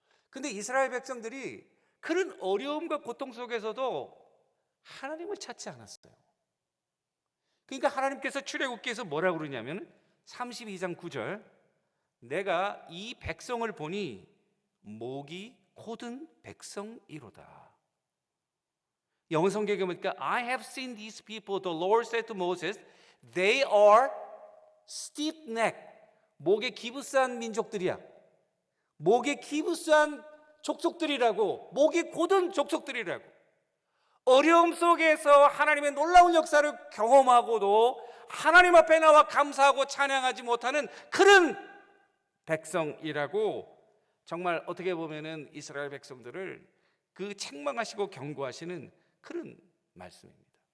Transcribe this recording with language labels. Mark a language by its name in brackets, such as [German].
[Korean] 근데 이스라엘 백성들이 그런 어려움과 고통 속에서도 하나님을 찾지 않았어요. 그러니까 하나님께서 출애굽기에서 뭐라고 그러냐면 32장 9절 내가 이 백성을 보니 목이 곧은 백성이로다. 영어 성경에 보니까 [English] I have seen these people, the Lord said to Moses, they are stiff-necked. [Korean] 목에 기부스한 민족들이야. 목에 기부스한 족속들이라고, 목이 곧은 족속들이라고. 어려움 속에서 하나님의 놀라운 역사를 경험하고도 하나님 앞에 나와 감사하고 찬양하지 못하는 그런 백성이라고 정말 어떻게 보면은 이스라엘 백성들을 그 책망하시고 경고하시는 그런 말씀입니다.